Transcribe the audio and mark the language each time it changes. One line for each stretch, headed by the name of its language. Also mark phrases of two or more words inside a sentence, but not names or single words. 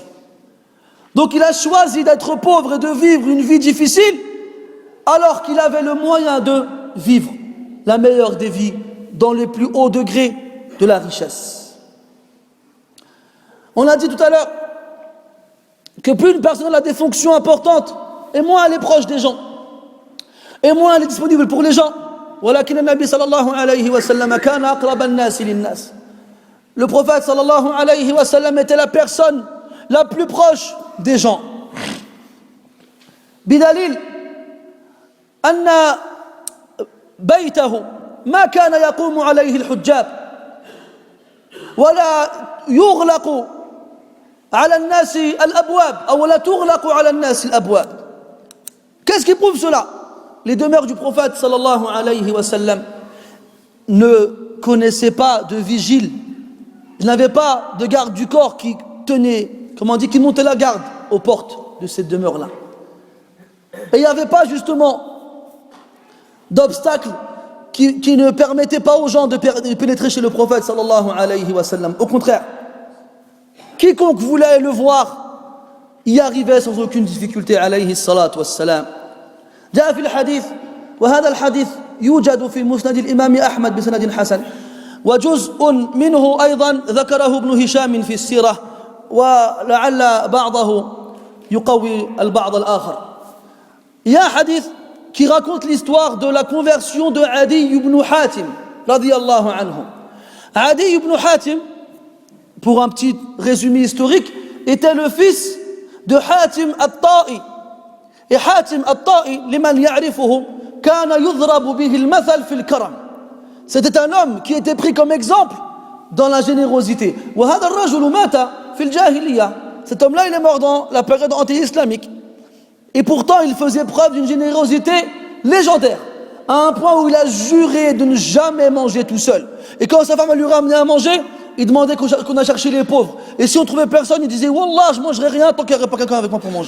French: Donc il a choisi d'être pauvre et de vivre une vie difficile alors qu'il avait le moyen de vivre la meilleure des vies dans les plus hauts degrés de la richesse. On a dit tout à l'heure que plus une personne a des fonctions importantes, et moins elle est proche des gens, et moins elle est disponible pour les gens.
Arabic: ولكن النبي صلى الله عليه وسلم كان أقرب الناس للناس.
French: Le prophète
Arabic: صلى الله عليه وسلم
French: était la personne la plus proche des gens.
Arabic: بدليل أن بيته ما كان يقوم عليه الحجاب ولا يغلق على الناس الأبواب أو لا تغلق على الناس الأبواب.
French: Qu'est-ce qui prouve cela? Les demeures du prophète
Arabic: صلى الله عليه وسلم
French: ne connaissaient pas de vigile. Il n'avait pas de garde du corps qui tenait, comment on dit, qui montait la garde aux portes de cette demeure-là. Et il n'y avait pas justement d'obstacles qui ne permettaient pas aux gens de pénétrer chez le prophète
Arabic: صلى الله عليه وسلم.
French: Au contraire, quiconque voulait le voir y arrivait sans aucune difficulté
Arabic: عليه الصلاة والسلام. جاء في الحديث وهذا الحديث يوجد في مسند الإمام أحمد بسند حسن وجزء منه أيضا ذكره ابن هشام في السيرة ولعل بعضه يقوي البعض الآخر.
French: Il y a un hadith qui raconte l'histoire de la conversion de Adi ibn Hatim
Arabic: رضي الله عنه.
French: Adi ibn Hatim, pour un petit résumé historique, était le fils de Hatim al-Ta'i.
Arabic: Et Hatim al-Ta'i, لمن يعرفه، كان يضرب به المثل في الكرم.
French: C'était un homme qui était pris comme exemple dans la générosité.
Arabic: وهذا الرجل مات في الجاهلية.
French: Cet homme-là, il est mort dans la période anti-islamique. Et pourtant, il faisait preuve d'une générosité légendaire, à un point où il a juré de ne jamais manger tout seul. Et quand sa femme lui ramenait à manger, il demandait qu'on a cherché les pauvres. Et si on trouvait personne, il disait Wallah, je ne mangerai rien tant qu'il n'y aurait pas quelqu'un avec moi pour manger.